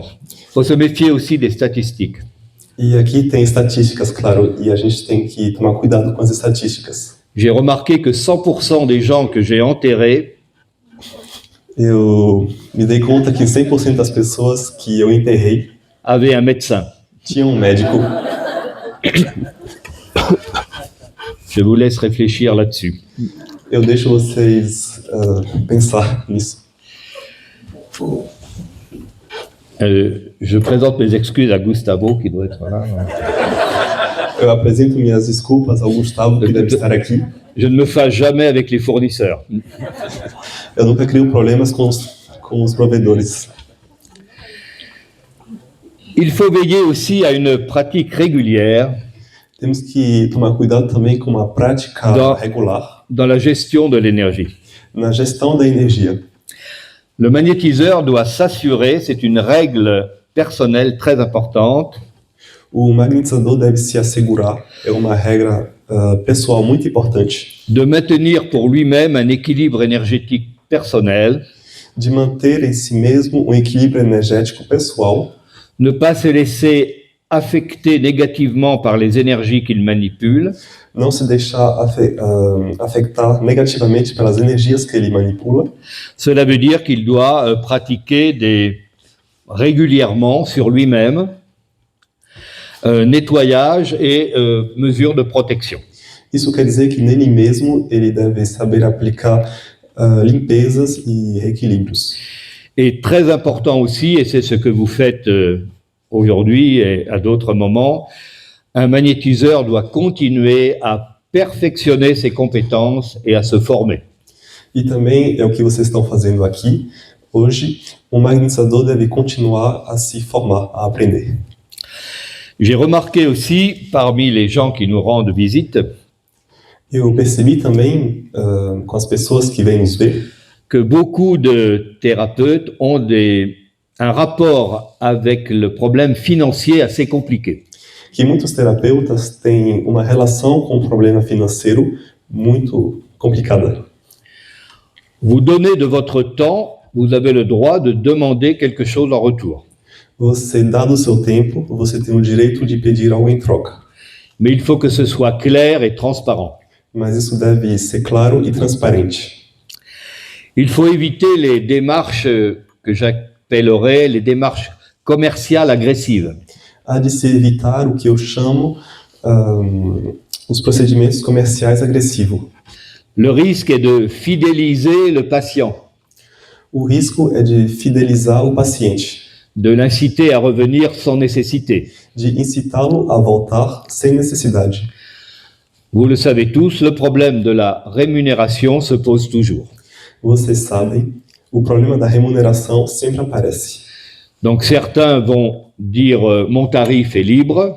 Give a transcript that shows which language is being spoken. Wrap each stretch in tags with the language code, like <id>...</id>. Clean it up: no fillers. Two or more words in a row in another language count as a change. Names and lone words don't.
<fr>Il faut se méfier aussi des statistiques.</fr> <pt>E aqui tem estatísticas, claro, e a gente tem que tomar cuidado com as estatísticas.</pt> <fr>J'ai remarqué que 100% des gens que j'ai enterrés</fr> <pt>Eu me dei conta que 100% das pessoas que eu enterrei</pt> <fr>avaient un médecin.</fr> <pt>tinham um médico.</pt> <fr>Je vous laisse réfléchir là-dessus.</fr> <pt>Eu deixo vocês pensar nisso.</pt> <fr>Je présente mes excuses à Gustavo, qui doit être là.</fr> <pt>Eu apresento minhas desculpas ao Gustavo, que deve estar aqui.</pt> <fr>Je ne me fâche jamais avec les fournisseurs.</fr> <pt>Eu nunca crio problemas com os provedores.</pt> <fr>Il faut veiller aussi à une pratique régulière</fr> <pt>Temos que tomar cuidado também com uma prática regular</pt> <fr>dans la gestion de l'énergie.</fr> <pt>na gestão da energia.</pt> <fr>Le magnétiseur doit s'assurer, c'est une règle personnelle très importante,</fr> <pt>O magnetizador deve se assegurar, é uma regra pessoal muito importante,</pt> <fr>de maintenir pour lui-même un équilibre énergétique personnel,</fr> <pt>de manter em si mesmo um equilíbrio energético pessoal,</pt> <fr>ne pas se laisser affecter négativement par les énergies qu'il manipule,</fr> <pt>não se deixar afetar negativamente pelas energias que ele manipula.</pt> <fr>Cela veut dire qu'il doit pratiquer régulièrement sur lui-même nettoyage et mesures de protection.</fr> <pt>Isso quer dizer que nele mesmo ele deve saber aplicar limpezas e reequilíbrios.</pt> <fr>Et très important aussi, et c'est ce que vous faites aujourd'hui et à d'autres moments, un magnétiseur doit continuer à perfectionner ses compétences et à se former.</fr> <pt>E também é o que vocês estão fazendo aqui hoje. O magnetizador deve continuar a se formar, a aprender.</pt> <fr>J'ai remarqué aussi, parmi les gens qui nous rendent visite,</fr> <pt>Eu percebi também, com as pessoas que vêm nos ver,</pt> <fr>que beaucoup de thérapeutes ont un rapport avec le problème financier assez compliqué.</fr> <pt>que muitos terapeutas têm uma relação com o problema financeiro muito complicada.</pt> <fr>Vous donnez de votre temps, vous avez le droit de demander quelque chose en retour.</fr> <pt>Você dá do seu tempo, você tem o direito de pedir algo em troca.</pt> <fr>Mais il faut que ce soit clair et transparent.</fr> <pt>mas isso deve ser claro e transparente.</pt> <fr>Il faut éviter les démarches que j'appellerais les démarches commerciales agressives.</fr> <pt>Há de se evitar o que eu chamo os procedimentos comerciais agressivos.</pt> <fr>Le risque est de fidéliser le patient,</fr> <pt>O risco é de fidelizar o paciente,</pt> <fr>de l'inciter à revenir sans nécessité.</fr> <pt>de incitá-lo a voltar sem necessidade.</pt> <fr>Vous le savez tous, le problème de la rémunération se pose toujours.</fr> <pt>Vocês sabem, o problema da remuneração sempre aparece.</pt> <fr>Donc certains vont dire mon tarif est libre,</fr>